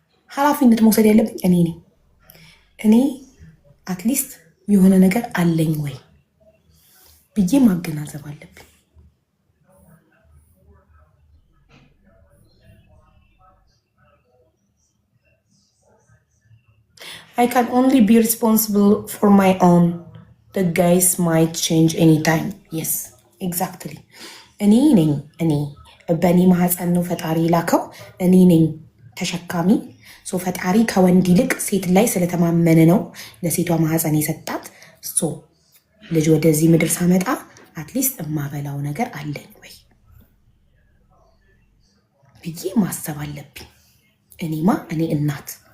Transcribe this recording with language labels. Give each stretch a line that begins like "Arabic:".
Amharic: ኃላፊነት መውሰድ ያለብኝ እኔ ነኝ። እኔ አትሊስት የሆነ ነገር አለኝ ወይ ብዬ ማገናዘብ አለብኝ።
English: I can only be responsible for my own. The guys might change anytime. Yes, exactly.
Amharic: እኔ ነኝ በእኔ ማህፀን ነው ፈጣሪ ላከው። እኔ ነኝ ተሸካሚ። ፈጣሪ ከወንድ ይልቅ ሴት ላይ ስለተማመነ ነው ለሴቷ ማህፀን የሰጣት። ልጅ ወደዚህ ምድር ሳመጣ አትሊስት እማበላው ነገር አለኝ ወይ ብዬ ማሰብ አለብኝ። እኔ እናት